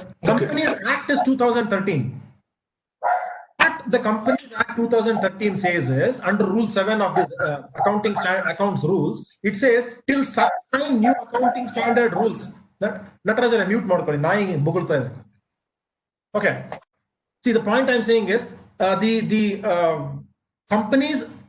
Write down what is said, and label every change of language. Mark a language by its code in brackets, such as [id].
[en] Companies Act is 2013. What the Companies Act 2013 says is, under Rule 7 of this accounts rules, it says till such time new accounting standard rules. [kn] Natarajara mute ಮಾಡ್ಕೊಳ್ಳಿ, ನಾಯಿ ಬೊಗಳ್ತಾ ಇದೆ. [en] Okay. See, the point I'm saying is the companies